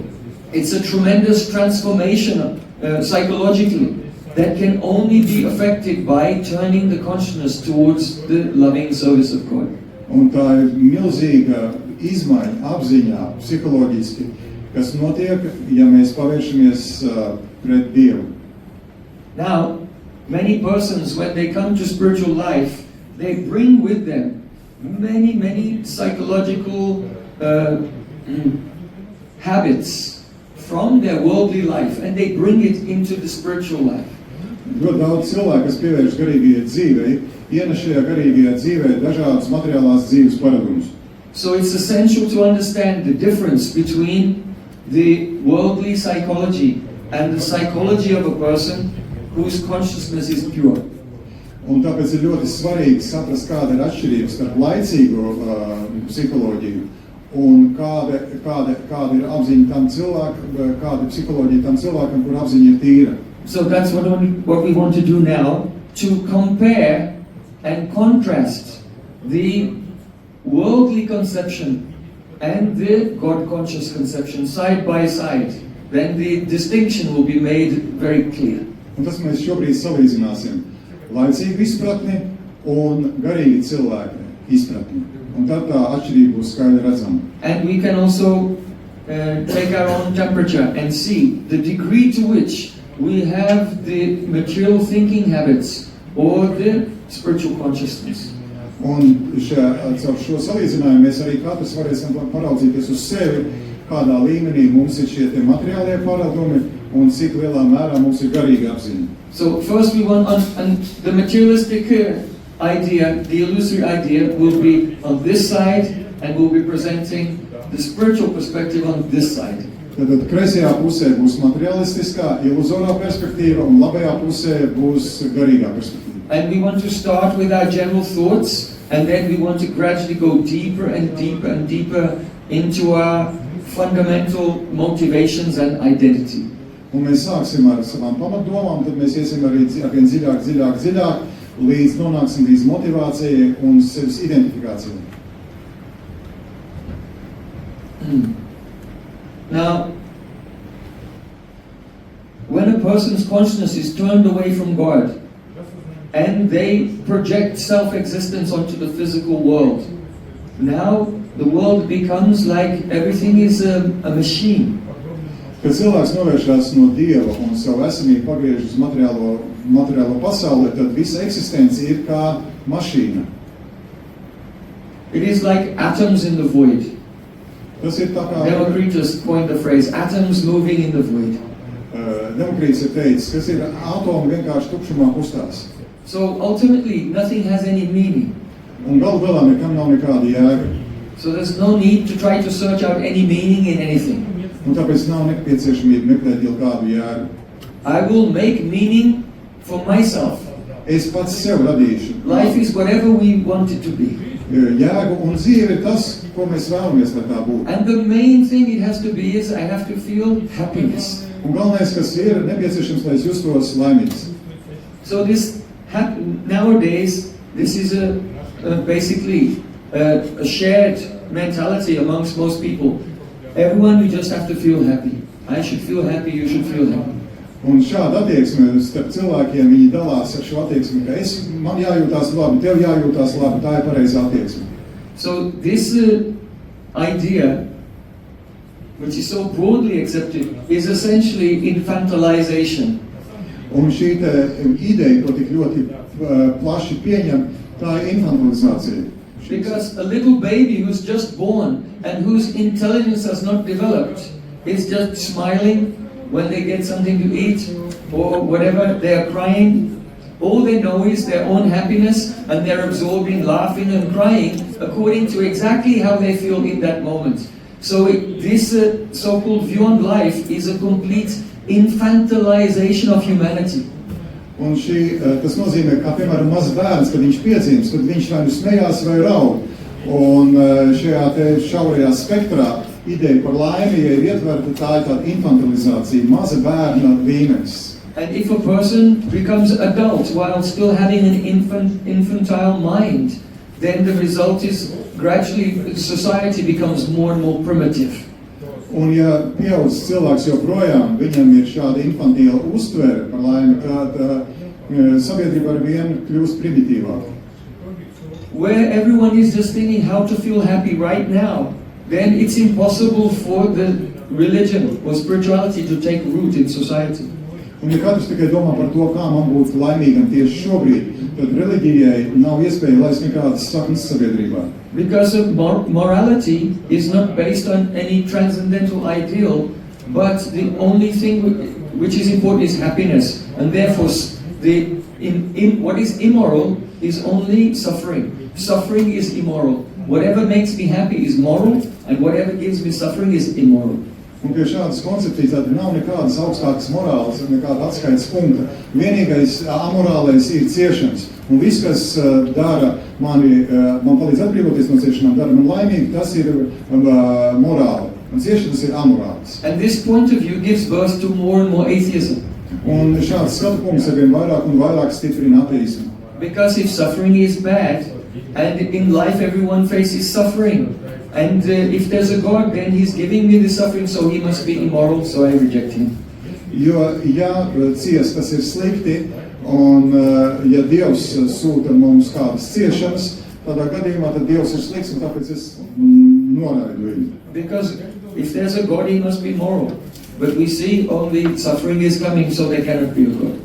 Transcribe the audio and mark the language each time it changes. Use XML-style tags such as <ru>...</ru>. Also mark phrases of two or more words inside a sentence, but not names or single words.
<en>It's a tremendous transformation psychologically that can only be affected by turning the consciousness towards the loving service of God.</en> <lv>Un tā ir milzīga izmaiņa apziņā, psiholoģiski, kas notiek, ja mēs pavēršamies pret Dievu.</lv> <en>Now, many persons, when they come to spiritual life, they bring with them many psychological habits from their worldly life, and they bring it into the spiritual life.</en> <lv>Ļoti daudz cilvēku, kas pievērš garīgajai dzīvei, ienes šajā garīgajā dzīvē dažādas materiālās dzīves paradumus.</lv> <en>So it's essential to understand the difference between the worldly psychology and the psychology of a person whose consciousness is pure.</en> <lv>Un tāpēc ir ļoti svarīgi saprast, kāda ir atšķirība starp laicīgo psiholoģiju un kāda ir apziņa tam cilvēkam, kāda ir psiholoģija tam cilvēkam, kur apziņa ir tīra.</lv> <en>So that's what we want to do now, to compare and contrast the worldly conception and the God-conscious conception side by side. Then the distinction will be made very clear.</en> <lv>Un tas mēs šobrīd salīdzināsim laicīgu izpratni un garīgi cilvēku izpratni. Un tad tā atšķirība būs skaidri redzama.</lv> <en>And we can also take our own temperature and see the degree to which we have the material thinking habits or the spiritual consciousness.</en> <lv>Un caur šo salīdzinājumu mēs arī katrs varēsim paraudzīties uz sevi, kādā līmenī mums ir šie te materiālie paradumi un cik lielā mērā mums ir garīga apziņa.</lv> <en>So first we want on the materialistic idea, the illusory idea will be on this side and we'll be presenting the spiritual perspective on this side.</en> <lv>Tad kreisajā pusē būs materialistiskā, iluzorā perspektīva un labajā pusē būs garīgā perspektīva.</lv> <en>And we want to start with our general thoughts and then we want to gradually go deeper and deeper and deeper into our fundamental motivations and identity.</en> <lv>Un mēs sāksim ar savām pamatdomām, tad mēs iesim arī vien dziļāk, līdz nonāksim līdz motivācijai un sevis identifikācijai.</lv> <en>Now, when a person's consciousness is turned away from God and they project self-existence onto the physical world, now the world becomes like everything is a machine.</en> <lv>Kad cilvēks novēršās no Dieva un savu esamību pagriež uz materiālo pasauli, tad visa eksistence ir kā mašīna.</lv> <en>It is like atoms in the void.</en> <lv>Tas ir tā kā</lv> <en>Democritus coined the phrase atoms moving in the void.</en> <lv>Demokrīts ir teicis, kas ir atomi vienkārši tukšumā kustās.</lv> <en>So ultimately, nothing has any meaning.</en> <lv>Un galu galā nekam nav nekāda jēga.</lv> <en>So there's no need to try to search out any meaning in anything.</en> <lv>Un tāpēc nav nepieciešamība meklēt jau kādu jēgu.</lv> <en>I will make meaning for myself.</en> <lv>Es pats sev radīšu.</lv> <en>Life is whatever we want it to be.</en> <lv>Jēgu un dzīve ir tas, ko mēs vēlamies, lai tā būtu.</lv> <en>And the main thing it has to be is I have to feel happiness.</en> <lv>Un galvenais, kas ir nepieciešams, lai es justos laimīgs.</lv> <en>So this nowadays, this is basically a shared mentality amongst most people. Everyone, you just have to feel happy. I should feel happy, you should feel happy.</en> <lv>Un šāda attieksme starp cilvēkiem, viņi dalās ar šo attieksmi, ka man jājūtās labi, tev jājūtās labi, tā ir pareizā attieksme.</lv> <en>So this idea, which is so broadly accepted, is essentially infantilization.</en> <lv>Un šī ideja, ko tik ļoti plaši pieņem, tā ir infantilizācija.</lv> <en>Because a little baby who's just born and whose intelligence has not developed is just smiling when they get something to eat or whatever, they are crying. All they know is their own happiness and they're absorbing, laughing and crying according to exactly how they feel in that moment. So this so-called view on life is a complete infantilization of humanity.</en> <lv>Un tas nozīmē, kā piemēram mazs bērns, kad viņš piedzimst, tad viņš vai nu smējās vai raud. Un šajā šaurajā spektrā ideja par laimi, ja ir ietverta, tā ir tāda infantilizācija, maza bērna līmenis.</lv> <en>And if a person becomes adult while still having an infantile mind, then the result is gradually society becomes more and more primitive.</en> <lv>Un ja pieaudzis cilvēks joprojām, viņam ir šāda infantīla uztvere par laimi, tad sabiedrība ar vienu kļūst primitīvāka.</lv> <en>Where everyone is just thinking how to feel happy right now, then it's impossible for the religion or spirituality to take root in society.</en> <lv>Un ja katrs tikai domā par to, kā man būt laimīgam tieši šobrīd, tad reliģijai nav iespēja laist nekādas saknes sabiedrībā.</lv> <en>Because morality is not based on any transcendental ideal, but the only thing which is important is happiness. And therefore, what is immoral is only suffering. Suffering is immoral. Whatever makes me happy is moral, and whatever gives me suffering is immoral.</en> <lv>Un pie šādas koncepcijas tad nav nekādas augstākas morāles, nekāda atskaites punkta. Vienīgais amorālais ir ciešanas. Un viss, kas man palīdz atbrīvoties no ciešanām, dara man laimīgi, tas ir morāli. Un ciešanas ir amorāls.</lv> <en>And this point of view gives birth to more and more atheism.</en> <lv>Un šāds skatu punkts arvien vairāk un vairāk stiprina ateismu.</lv> <en>Because if suffering is bad, and in life everyone faces suffering, and if there's a God, then He's giving me the suffering, so He must be immoral, so I reject Him.</en> <lv>Jo, ja ciest, tas ir slikti, un ja Dievs sūta mums kādas ciešanas, tādā gadījumā tad Dievs ir slikts, un tāpēc es noraidu viņu.</lv> <en>Because if there's a God, He must be moral. But we see only suffering is coming, so there cannot be a God.</en>